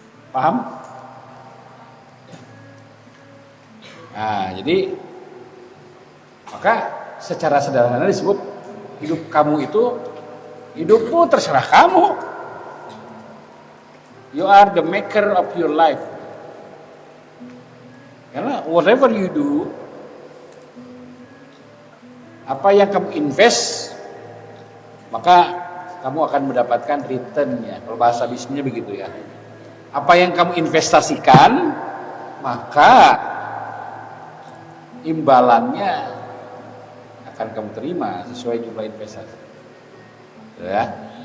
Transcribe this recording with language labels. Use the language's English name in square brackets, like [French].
[Indonesian] Paham? Nah, jadi maka secara sederhana disebut hidup kamu itu, hidupmu terserah kamu. [English] You are the maker of your life. [Indonesian] Karena [English] whatever you do, [Indonesian] apa yang kamu invest, maka kamu akan mendapatkan returnnya. Kalau bahasa bisnisnya begitu ya. Apa yang kamu investasikan, maka imbalannya akan kamu terima sesuai jumlah investasi. Ya.